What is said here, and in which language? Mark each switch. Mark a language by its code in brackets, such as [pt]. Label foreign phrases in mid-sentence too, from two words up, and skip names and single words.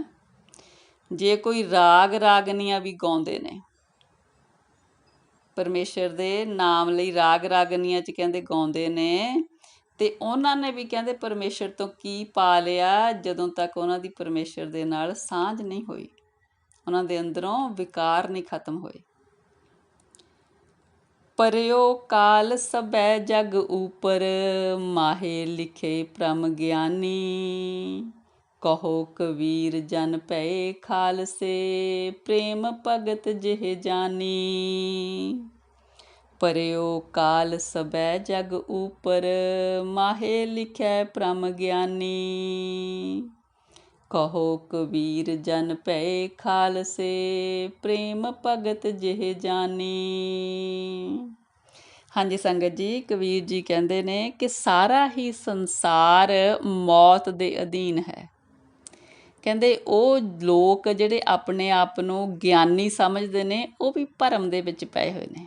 [pa] ਜੇ ਕੋਈ ਰਾਗ ਰਾਗਨੀਆਂ ਵੀ ਗਾਉਂਦੇ ਨੇ, ਪਰਮੇਸ਼ਰ ਦੇ ਨਾਮ ਲਈ ਰਾਗ ਰਾਗਨੀਆਂ 'ਚ ਕਹਿੰਦੇ ਗਾਉਂਦੇ ਨੇ, ਅਤੇ ਉਹਨਾਂ ਨੇ ਵੀ ਕਹਿੰਦੇ ਪਰਮੇਸ਼ਰ ਤੋਂ ਕੀ ਪਾ ਲਿਆ, ਜਦੋਂ ਤੱਕ ਉਹਨਾਂ ਦੀ ਪਰਮੇਸ਼ਰ ਦੇ ਨਾਲ ਸਾਂਝ ਨਹੀਂ ਹੋਈ, ਉਹਨਾਂ ਦੇ ਅੰਦਰੋਂ ਵਿਕਾਰ ਨਹੀਂ ਖਤਮ ਹੋਏ। ਪਰਿਓ ਕਾਲ ਸਬੈ ਜਗ ਉਪਰ, ਮਾਹੇ ਲਿਖੇ ਭ੍ਰਮ ਗਿਆਨੀ, ਕਹੁ ਕਬੀਰ ਜਨ ਭਏ ਖਾਲਸੇ ਪ੍ਰੇਮ ਭਗਤਿ ਜਿਹ ਜਾਨੀ ਪਰਿਓ ਕਾਲ ਸਬੈ ਜਗ ਊਪਰ ਮਾਹੇ ਲਿਖੈ ਪਰਮ ਗਿਆਨੀ ਕਹੁ ਕਬੀਰ ਜਨ ਭਏ ਖਾਲਸੇ ਪ੍ਰੇਮ ਭਗਤਿ ਜਿਹ ਜਾਨੀ। ਹਾਂਜੀ ਸੰਗਤ ਜੀ, ਕਬੀਰ ਜੀ ਕਹਿੰਦੇ ਨੇ ਕਿ ਸਾਰਾ ਹੀ ਸੰਸਾਰ ਮੌਤ ਦੇ ਅਧੀਨ ਹੈ। ਕਹਿੰਦੇ ਉਹ ਲੋਕ ਜਿਹੜੇ ਆਪਣੇ ਆਪ ਨੂੰ ਗਿਆਨੀ ਸਮਝਦੇ ਨੇ ਉਹ ਵੀ ਭਰਮ ਦੇ ਵਿੱਚ ਪਏ ਹੋਏ ਨੇ।